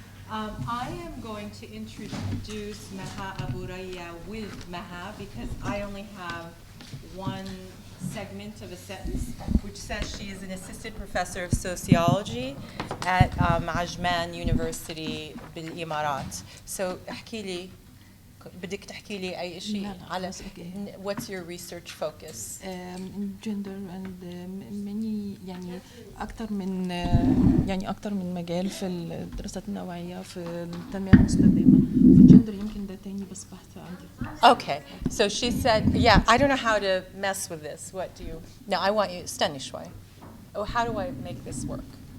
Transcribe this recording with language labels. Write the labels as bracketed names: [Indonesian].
[English] I am going to introduce Maha Aburaya with Maha because I only have one segment of a sentence, which says she is an assistant professor of sociology at Ajman University [Arabic] بالإمارات. [English] So [Arabic] احكي لي بدك تحكي لي أي شيء لا، على بس أوكي. [English] what's your research focus? gender and many [Arabic] يعني أكتر من مجال في الدراسات النوعية في التنمية المستدامة. في الجندر يمكن ده تاني بس بحث عندي. [English] Okay, so she said, yeah, I don't know how to mess with this. What do you? No, I want you. [Arabic] استني شوي. [English] Oh, how do I make this work?